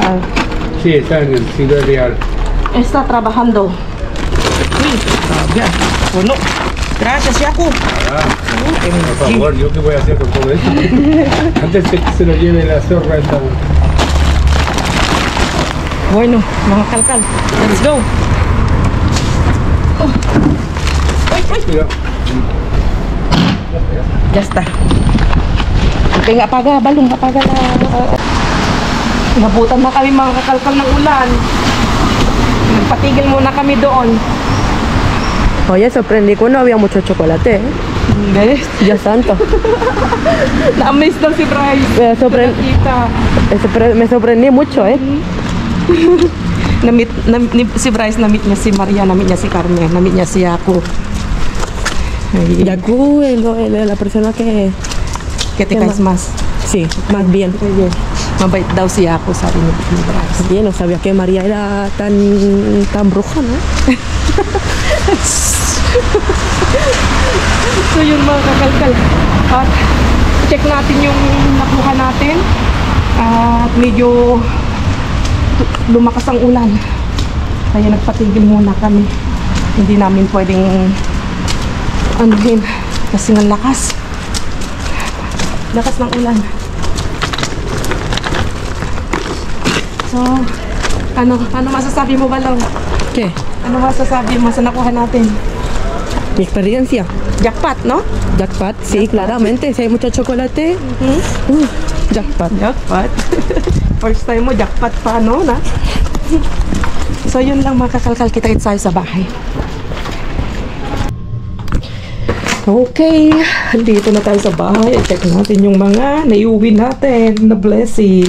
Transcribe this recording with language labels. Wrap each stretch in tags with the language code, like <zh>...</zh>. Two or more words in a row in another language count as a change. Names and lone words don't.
<es>Sí, está en el Ciudad Real. Está trabajando. Uy, bien. Bueno, gracias, Yaku. Por favor, ¿yo qué voy a hacer con todo esto? Antes de que se lo lleve la zorra esta. Bueno,</es> <tl>mga kalkal,</tl> <en>let's go. Oh. Uy.</en> <es>Mira, Ya está.</es> <tl>Okay, apaga, balong, apaga na. Nabutan na kami mga kakalkal ng ulan. Nagpatigil muna kami doon.</tl> <es>Oye, sorprendí que no había mucho chocolate, ¿eh? ¿Ves? Dios santo.</es> <tl>Na-amaze daw si Bryce.</tl> <es>Me sorprendí mucho, ¿eh?</es> <tl>Si Bryce, na-meet niya si Maria, na-meet niya si Carmen, na-meet niya si Yaku.</tl> <es>Yaku es la persona que te caes más. sí, más bien.</es> <tl>Mabait daw si Yaku, sabi ni Bryce.</tl> <es>Bien, no sabía que María era tan bruja, ¿no?</es> <tl>So yun mga kakalkal. At check natin yung nakuha natin. At medyo lumakas ang ulan. Kaya nagpatigil muna kami. Hindi namin pwedeng anuhin kasi ng lakas ng ulan. So, ano masasabi mo, Balong?</tl> <es>¿Qué?</es> <tl>Ano masasabi mo sa nakuha natin?</tl> <es>Mi experiencia. Jackpot, no? Jackpot, sí, claramente. Si hay mucho chocolate, jackpot. Jackpot.</es> <en>First time</en> <tl>mo, jackpot pa, no? Na? So, yun lang mga kakalkal, kita tayo sa bahay. Okay, dito na tayo sa bahay. Check natin yung mga naiuwi natin na blessing.</tl>